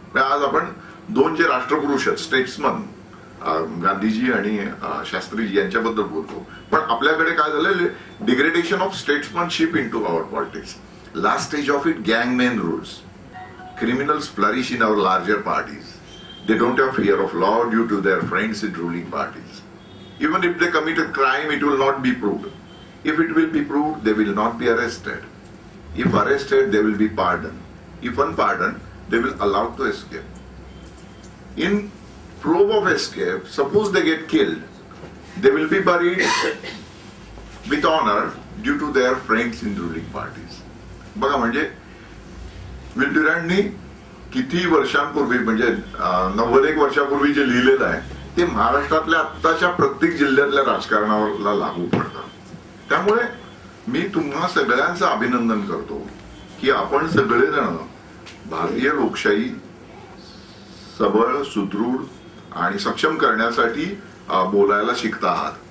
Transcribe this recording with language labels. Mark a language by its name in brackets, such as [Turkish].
[Marathi] आज आपण दोन जे राष्ट्रपुरुष आहेत, स्टेट्समन गांधीजी आणि शास्त्रीजी यांच्याबद्दल बोलतो, पण आपल्याकडे काय झालं, [English] Degradation of statesmanship into our politics. Last stage of it gangman rules. Criminals flourish in our larger parties. They don't have fear of law due to their friends in ruling parties. Even if they commit a crime, it will not be proved. If it will be proved, they will not be arrested. If arrested, they will be pardoned. If unpardoned, they will allowed to escape. In probe of escape, suppose they get killed, they will be buried with honor due to their friends in ruling parties. [Marathi] बघा म्हणजे will ड्युरॅन्टनी किती वर्षांपूर्वी म्हणजे 91 वर्षापूर्वी जे लिहिलेलं आहे ते महाराष्ट्रातल्या आत्ताच्या प्रत्येक जिल्ह्यातल्या राजकारणाला लागू पडतं. त्यामुळे मी तुम्हा सगळ्यांचं अभिनंदन करतो की आपण सगळेजण भारतीय लोकशाही सबळ, सुदृढ आणि सक्षम करण्यासाठी बोलायला शिकता आहात.